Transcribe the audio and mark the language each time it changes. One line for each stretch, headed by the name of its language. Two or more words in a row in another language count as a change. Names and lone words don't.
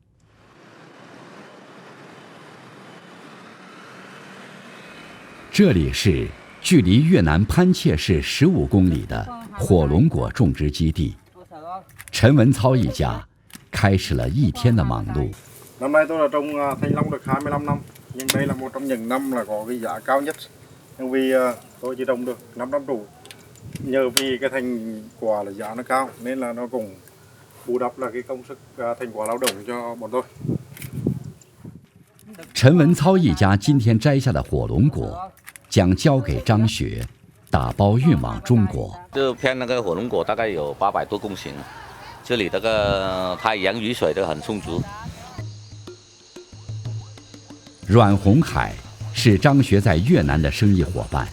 Chinese: 这里是距离越南潘切市15公里的火龙果种植基地。陈文操一家开始了一天的忙碌。
Vietnamese: Năm nay tôi là trồng thanh long được 25 năm, nhưng đây là một trong những năm là có cái giá cao nhất. Nhưng vì tôi chỉ trồng được 5 năm đủ. Nhờ vì cái thành quả là giá nó cao nên là nó cũng bù đắp là cái công sức thành quả lao động cho bọn tôi.
Chinese: 陈文操一家今天摘下的火龙果，将交给张学，打包运往中国。这片那个火龙果大概有800多公顷，这里这个太阳雨水都很充足。阮红海是张学在越南的生意伙伴。